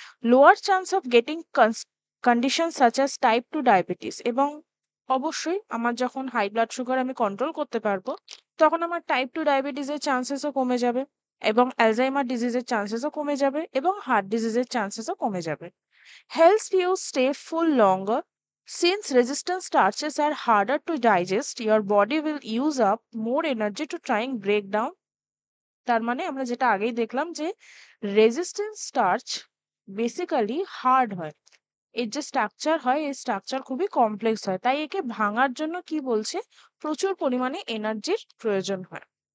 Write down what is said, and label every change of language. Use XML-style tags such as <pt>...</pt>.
<en>lower chance of getting condition such as type 2 diabetes,</en> <bn>এবং অবশ্যই আমার যখন হাই ব্লাড সুগার আমি কন্ট্রোল করতে পারবো তখন আমার টাইপ 2 ডায়াবেটিসের চান্সেসও কমে যাবে এবং অ্যালজাইমার ডিজিজের চান্সেসও কমে যাবে এবং হার্ট ডিজিজের চান্সেসও কমে যাবে।</bn> <en>Helps you stay full longer. Since resistant starches are harder to digest, your body will use up more energy to try and break down.</en> <bn>তার মানে আমরা যেটা আগেই দেখলাম যে রেজিস্ট্যান্স স্টার্চ বেসিক্যালি হার্ড হয়, এর যে স্ট্রাকচার হয় এই স্ট্রাকচার খুবই কমপ্লেক্স হয়, তাই একে ভাঙার জন্য কি বলছে, প্রচুর পরিমাণে এনার্জির প্রয়োজন হয়।</bn>